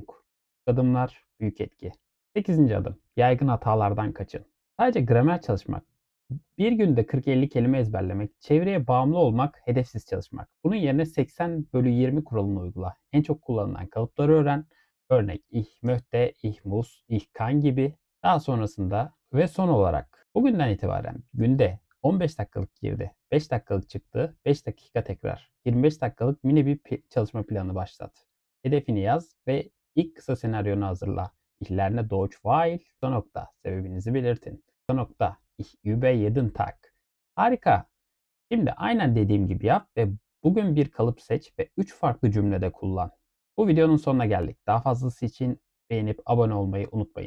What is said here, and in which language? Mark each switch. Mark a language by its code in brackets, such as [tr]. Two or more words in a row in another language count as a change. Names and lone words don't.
[tr] Adımlar büyük etki. Sekizinci adım. Yaygın hatalardan kaçın. Sadece gramer çalışmak, bir günde 40-50 kelime ezberlemek, çevreye bağımlı olmak, hedefsiz çalışmak. Bunun yerine 80/20 kuralını uygula. En çok kullanılan kalıpları öğren. Örnek: [de] ich möchte, ich muss, ich kann gibi. [tr] Daha sonrasında ve son olarak bugünden itibaren günde 15 dakikalık girdi, 5 dakikalık çıktı, 5 dakika tekrar, 25 dakikalık mini bir çalışma planı başlat. Hedefini yaz ve ilk kısa senaryonu hazırla. [de] Ich lerne Deutsch weil nokta. [tr] Sebebinizi belirtin. Nokta. [de] Ich übe jeden Tag. [tr] Harika. Şimdi aynen dediğim gibi yap ve bugün bir kalıp seç ve 3 farklı cümlede kullan. Bu videonun sonuna geldik. Daha fazlası için beğenip abone olmayı unutmayın.